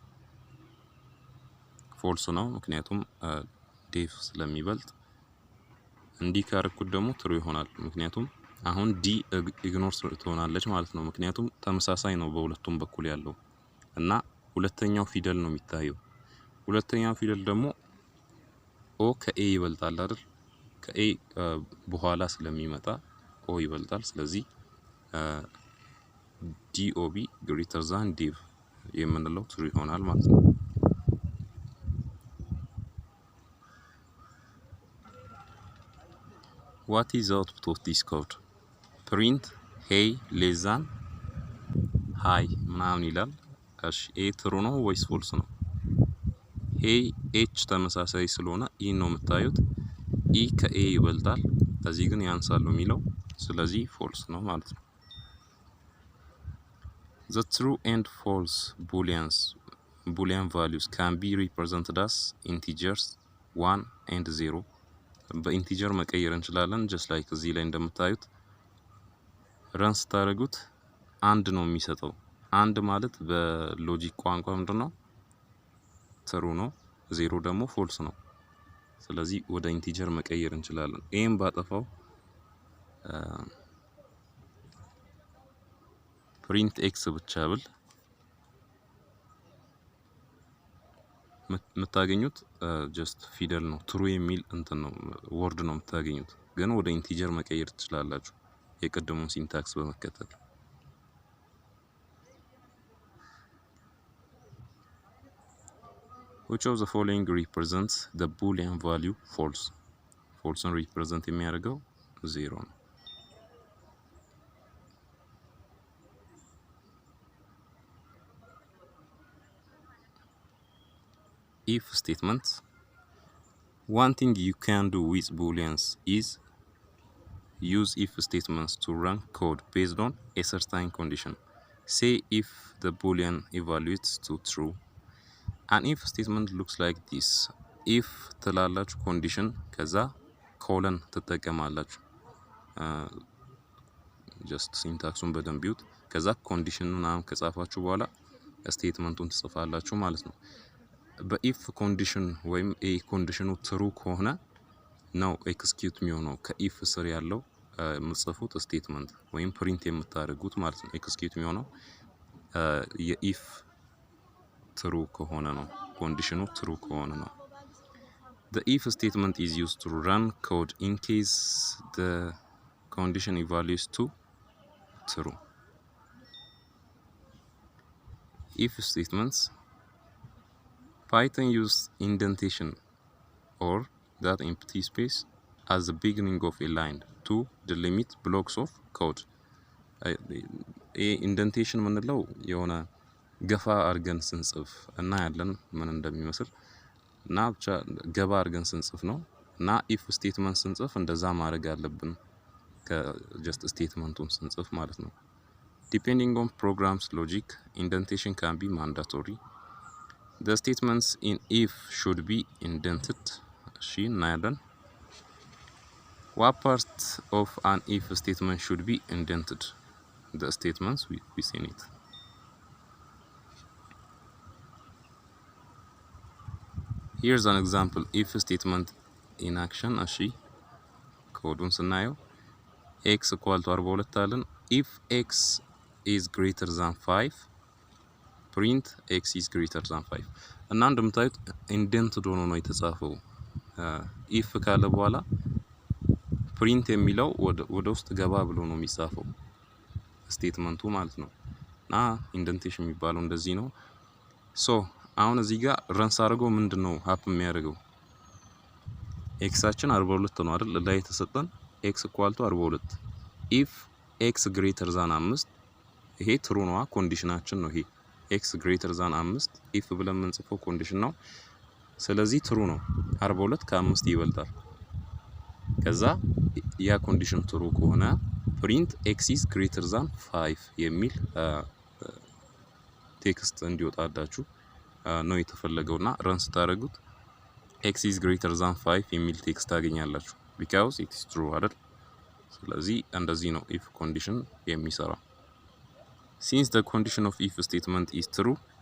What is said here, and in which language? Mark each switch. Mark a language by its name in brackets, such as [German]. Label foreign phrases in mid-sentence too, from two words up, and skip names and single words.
[Amharic] ፎልስ ነው ምክንያቱም ዴቭ ስለሚበልጥ እንዲህ ካረኩት ደግሞ ትሩ ይሆናል ምክንያቱም አሁን ዲ ኢግኖር ትሆናለች ማለት ነው ምክንያቱም ተመሳሳይ ነው በሁለቱም በኩል ያለው እና ሁለተኛው ፊደል ነው የሚታየው ሁለተኛው ፊደል ደግሞ ኦ ከኤ ይበልጣል አይደል ከኤ በኋላ ስለሚመጣ ኦ ይበልጣል ስለዚህ [English] DOB greater than Dev [Amharic] የምንለው ትሩ ይሆናል ማለት ነው [English] What is the output of this code? Print hey less than hi [Amharic] ምናምን ይላል እሺ ኤ ትሩ ነው ወይስ ፎልስ ነው ኤ ኤች ተመሳሳይ ስለሆነ ኢ ነው የምታዩት ኢ ከኤ ይበልጣል እዚህ ግን ያንሳል ነው የሚለው ስለዚህ ፎልስ ነው ማለት ነው [English] The true and false Boolean values can be represented as integers 1 and 0 [Amharic] በኢንቲጀር መቀየር እንችላለን [English] just like [Amharic] እዚህ ላይ እንደምታዩት ረንስ ታረጉት አንድ ነው የሚሰጠው አንድ ማለት በሎጂክ ቋንቋ ምንድነው ትሩ ነው ዜሮ ደግሞ ፎልስ ነው ስለዚህ ወደ ኢንቲጀር መቀየር እንችላለን ኤም ባጠፋው [English] print x [Amharic] ብቻ ብል የምታገኙት just ፊደል ነው ትሩ የሚል እንትን ነው ወርድ ነው የምታገኙት ግን ወደ ኢንቲጀር መቀየር ትችላላችሁ የቀደሙን ሲንታክስ በመከተል [English] Which of the following represents the Boolean value false? False represent [Amharic] የሚያደርገው 0 ነው [English] If statements. One thing you can do with Booleans is use if statements to run code based on a certain condition. Say if the Boolean evaluates to true. An if statement looks like this. [Amharic] If ትላላችሁ condition ከዛ colon ትጠቀማላችሁ just syntaxን በደንብ ይዩት ከዛ conditionን ምናምን ከጻፋችሁ በኋላ ስቴትመንቱን ትጽፋላችሁ ማለት ነው በኢፍ ኮንዲሽን ወይም ኤ ኮንዲሽኑ ትሩ ከሆነ ነው ኤክስኪዩት የሚሆነው ከኢፍ ስር ያለው የምትጽፉት ስቴትመንት ወይም ፕሪንት የምታደርጉት ማለት ነው ኤክስኪዩት የሚሆነው የኢፍ ትሩ ከሆነ ነው ኮንዲሽኑ ትሩ ከሆነ ነው [English] The if statement is used to run code in case the condition evaluates to true If statements Python uses indentation or that empty space as the beginning of a line to delimit blocks of code. [Amharic] indentation ምንለው የሆነ ገፋ አርገን ስንጽፍ እና ያለን ምን እንደሚመስል እና ብቻ ገባ አርገን ስንጽፍ ነው እና [English] if statement [Amharic] ስንጽፍ እንደዛ ማድረግ አለብን ከjust statementውን ስንጽፍ ማለት ነው [English] Depending on program's logic indentation can be mandatory the statements in if should be indented [Amharic] እሺ እናያለን [English] what part of an if statement should be indented the statements we seen it here's an example if statement in action [Amharic] እሺ ኮዱን ስናየው [English] x equal to 42 አለን if x is greater than 5 print x is greater than 5 [Amharic] እና እንደምታዩት indented ሆኖ ነው የተጻፈው if ካለ በኋላ print የሚለው ወደ ውስጥ ገባ ብሎ ነው የሚጻፈው ስቴትመንቱ ማለት ነው እና indentation የሚባለው እንደዚህ ነው ሶ አሁን እዚህ ጋር ረንስ አድርጎ ምንድነው happen የሚያደርገው x አችን 42 ነው አይደል ላይ የተሰጠን [English] x equal to 42 if x greater than 5 [Amharic] ይሄ ትሩ ነው ኮንዲሽናችን ነው ይሄ [English] x greater than 5 if [Amharic] ብለን የምንጽፈው ኮንዲሽን ነው ስለዚህ ትሩ ነው 42 ከ5 ይበልጣል ከዛ ያ ኮንዲሽን ትሩ ከሆነ [English] print x is greater than 5 [Amharic] የሚል ቴክስት እንዲወጣላችሁ ነው የተፈለገውና ረንስ ታደርጉት [English] x is greater than 5 [Amharic] የሚል ቴክስት ታገኛላችሁ [English] because it is true [Amharic] አይደል ስለዚህ እንደዚህ ነው [English] if condition [Amharic] የሚሰራው [English] since the condition of if statement is true